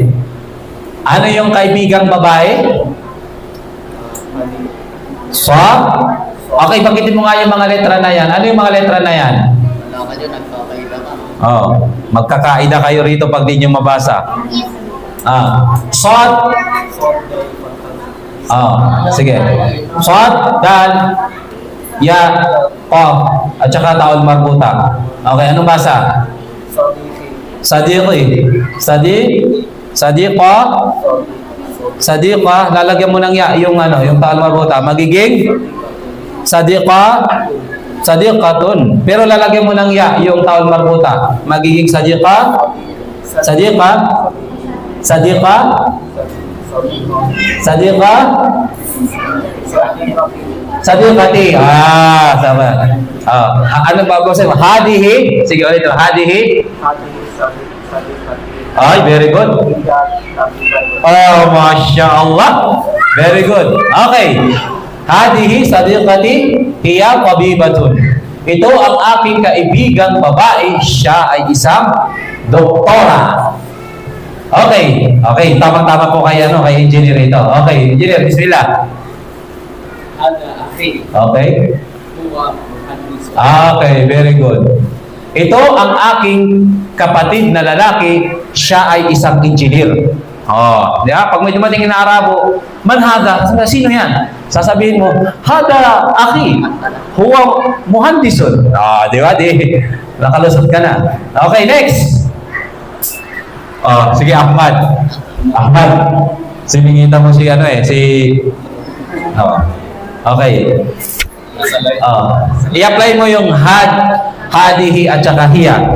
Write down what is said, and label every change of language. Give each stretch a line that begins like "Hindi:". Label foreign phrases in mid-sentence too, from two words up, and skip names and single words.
Filipino: Ano yung kaibigang babae? Okay, banggitin mo nga yung mga letra na yan. Ano yung mga letra na yan? Magkakaida kayo rito pag di nyo mabasa. Sod. Sige. Sod, dal, ya, qaf, at saka taon marbuta. Okay, anong basa? Sadiqi. Sadiqa, lalagyan mo ng ya, yung taon marbuta. Magiging sadiqatun. Pero lalagyan mo ng ya, yung taon marbuta. Magiging sadiqati. Sama. Ano ba ko sa'yo? Hadihi. Sige, ulit ito. Hadihi. Ay,
English: very good.
Arabic: ما شاء الله.
English: Very good.
Filipino: Okay.
Arabic: هذه صديقتي هي طبيبة.
Filipino: Ito ang aking kaibigang babae. Siya ay isang doktora. Okay. Tama-tama po kay engineer ito. Okay, engineer, bismillah. Okay.
English: Okay, very good.
Filipino: Ito ang aking kapatid na lalaki. Siya ay isang engineer. Di ba? Pag may dumating na Arabo,
Arabic: من هذا,
Filipino: sino yan? Sasabihin mo,
Arabic: هذا أخي هو مهندس.
Filipino: Di ba? Nakalusot ka na. Okay, next. Sige, Ahmad. Siningita mo okay. I-apply mo yung hadihi at saka hiya.